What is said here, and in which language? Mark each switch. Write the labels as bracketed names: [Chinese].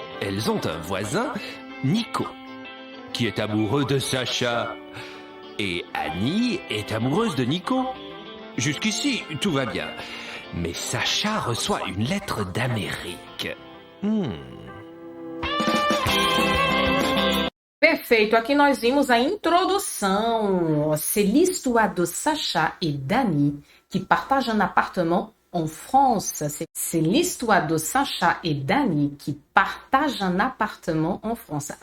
[French] Elles ont un voisin, Nico, qui est amoureux de Sacha. Et Annie est amoureuse de Nico. Jusqu'ici, tout va bien. Mais Sacha reçoit une lettre d'Amérique. [Portuguese] Perfeito, aqui nós vimos a introdução. [French] C'est l'histoire de Sacha et Dany qui partagent un appartement en France. C'est l'histoire de Sacha et Dany qui partagent un appartement en France.